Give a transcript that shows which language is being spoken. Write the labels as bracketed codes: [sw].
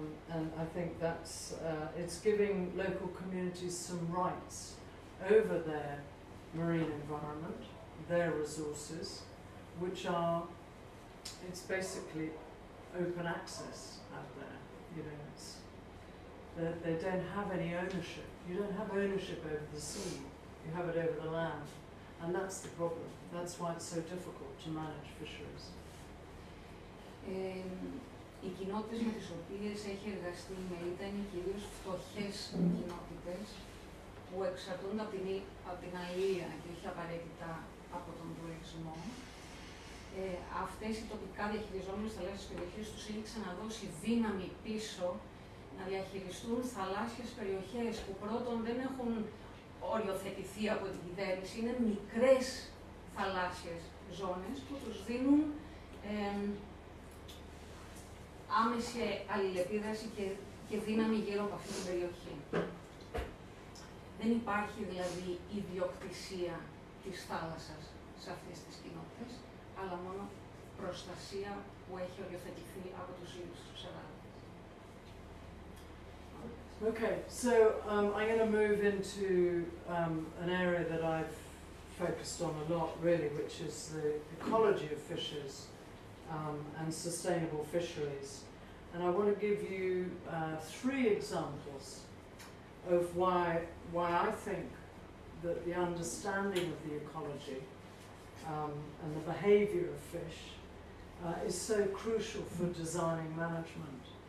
[en] And I think that's, it's giving local communities some rights over their marine environment, their resources, which are, it's basically open access out there. You know, it's, they don't have any ownership. You don't have ownership over the sea. You have it over the land. And that's the problem. That's why it's so difficult to manage fisheries. [el] Οι κοινότητες με τις οποίες έχει εργαστεί η Μελίτα είναι κυρίως φτωχές κοινότητες που εξαρτούνται από την αλληλεία και όχι απαραίτητα από τον τουρισμό. Αυτές οι τοπικά διαχειριζόμενες θαλάσσιες περιοχές τους έχει ξαναδώσει δύναμη πίσω να διαχειριστούν θαλάσσιες περιοχές που πρώτον δεν έχουν οριοθετηθεί από την κυβέρνηση, είναι μικρές θαλάσσιες ζώνες που τους δίνουν άμεση αλληλεπίδραση και δύναμη γύρω από αυτή την περιοχή. Δεν υπάρχει δηλαδή ιδιοκτησία της θάλασσας σε αυτές τις κοινότητες, αλλά μόνο προστασία που έχει οριοθετηθεί από τους ίδιους τους εργάτες. [en] Okay, so I'm going to move into an area that I've focused on a lot, really, which is the ecology of fishes and sustainable fisheries. And I want to give you 3 examples of why I think that the understanding of the ecology and the behaviour of fish is so crucial for designing management.